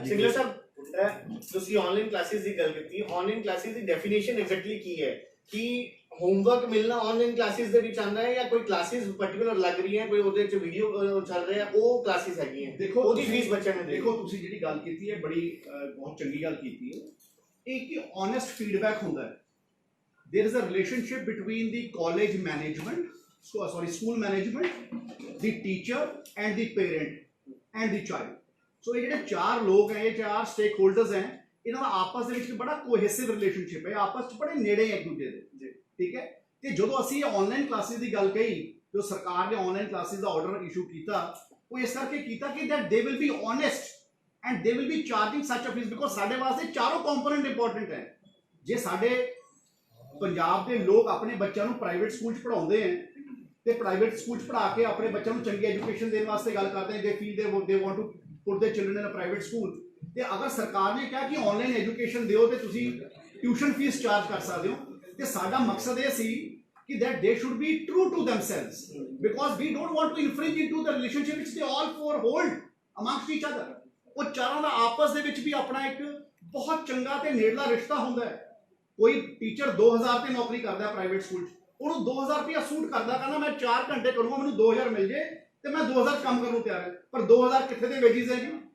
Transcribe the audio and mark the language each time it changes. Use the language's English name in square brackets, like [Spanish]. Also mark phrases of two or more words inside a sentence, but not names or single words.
[Punjabi] ਸਿੰਗਲਾ ਸਾਹਿਬ ਤੁਸੀਂ [English] online classes [Punjabi] ਦੀ ਗੱਲ ਕੀਤੀ, [English] online classes [Punjabi] ਦੀ [English] definition exactly [Punjabi] ਕੀ ਹੈ? ਕਿ ਹੋਮਵਰਕ ਮਿਲਣਾ [English] online classes [Punjabi] ਦੇ ਵਿੱਚ ਆਉਂਦਾ ਹੈ ਜਾਂ ਕੋਈ [English] classes particular [Punjabi] ਲੱਗ ਰਹੀ ਹੈ, ਕੋਈ ਉਹਦੇ ਵਿੱਚ ਵੀਡੀਓ ਚੱਲ ਰਿਹਾ ਉਹ ਕਲਾਸਿਸ ਹੈਗੀਆਂ? ਦੇਖੋ ਉਹਦੀ ਫੀਸ ਬੱਚਿਆਂ ਨੇ ਦੇਖੋ ਤੁਸੀਂ ਜਿਹੜੀ ਗੱਲ ਕੀਤੀ ਹੈ ਬੜੀ ਬਹੁਤ ਚੰਗੀ ਗੱਲ ਕੀਤੀ ਹੈ। ਇਹ ਕਿ [English] honest feedback [Punjabi] ਹੁੰਦਾ ਹੈ। [English] there is a relationship between the college management, school management, the teacher and the parent and the child. [Punjabi] सो ये ਜਿਹੜੇ ਚਾਰ ਲੋਕ ਹੈ, ਇਹ ਚਾਰ [English] stake holders [Punjabi] ਹੈ, ਇਹਨਾਂ ਦਾ ਆਪਸ ਦੇ ਵਿੱਚ ਬੜਾ [English] cohesive relationship [Punjabi] ਹੈ, ਆਪਸ ਵਿੱਚ ਬੜੇ ਨੇੜੇ ਇੱਕ ਦੂਜੇ ਦੇ। ਠੀਕ ਹੈ, ਤੇ ਜਦੋਂ ਅਸੀਂ [English] online classes [Punjabi] ਦੀ ਗੱਲ ਕਹੀ, ਜੋ ਸਰਕਾਰ ਨੇ [English] online classes [Punjabi] ਦਾ ਆਰਡਰ ਇਸ਼ੂ ਕੀਤਾ, ਉਹ ਇਸ ਕਰਕੇ ਕੀਤਾ ਕਿ [English] that they will be honest and they will be charging such a fees because [Punjabi] ਸਾਡੇ ਵਾਸਤੇ ਚਾਰੋਂ [English] component important [Punjabi] ਹੈ। ਜੇ ਸਾਡੇ ਪੰਜਾਬ ਦੇ ਲੋਕ ਆਪਣੇ ਬੱਚਿਆਂ ਨੂੰ [English] private school [Punjabi] 'ਚ ਪੜ੍ਹਾਉਂਦੇ ਹੈ ਤੇ [English] private school [Punjabi] 'ਚ ਪੜ੍ਹਾ ਕੇ ਆਪਣੇ ਬੱਚਿਆਂ ਨੂੰ ਚੰਗੀ ਐਜੂਕੇਸ਼ਨ ਦੇਣ ਵਾਸਤੇ ਗੱਲ ਕਰਦੇ ਨੇ, [English] they feel they want to put their children in a private school, [Punjabi] ਤੇ ਅਗਰ ਸਰਕਾਰ ਨੇ ਕਿਹਾ ਕਿ [English] online education [Punjabi] ਦਿਓ ਤੇ ਤੁਸੀਂ [English] tuition fees charge [Punjabi] ਕਰ ਸਕਦੇ ਹੋ, ਤੇ ਸਾਡਾ ਮਕਸਦ ਇਹ ਸੀ ਕਿ [English] that they should be true to themselves because we don't want to infringe into the relationship which they all four hold amongst each other। [Punjabi] ਉਹ ਚਾਰਾਂ ਦਾ ਆਪਸ ਦੇ ਵਿੱਚ ਵੀ ਆਪਣਾ ਇੱਕ ਬਹੁਤ ਚੰਗਾ ਤੇ ਨੇੜਲਾ ਰਿਸ਼ਤਾ ਹੁੰਦਾ ਹੈ। ਕੋਈ ਟੀਚਰ 2000 ਤੇ ਨੌਕਰੀ ਕਰਦਾ ਪ੍ਰਾਈਵੇਟ ਸਕੂਲ 'ਚ, ਉਹਨੂੰ 2000 ਰੁਪਇਆ ਸੂਟ ਕਰਦਾ, ਕਹਿੰਦਾ ਮੈਂ 4 ਘੰਟੇ ਕਰੂੰਗਾ, ਮੈਨੂੰ 2000 ਮਿਲ ਜੇ ਤੇ ਮੈਂ 2000 ਕੰਮ ਕਰਨ ਨੂੰ ਤਿਆਰ ਹਾਂ, ਪਰ 2000 ਕਿੱਥੇ ਦੇ ਵੇਜਿਸ ਹੈ ਜੀ?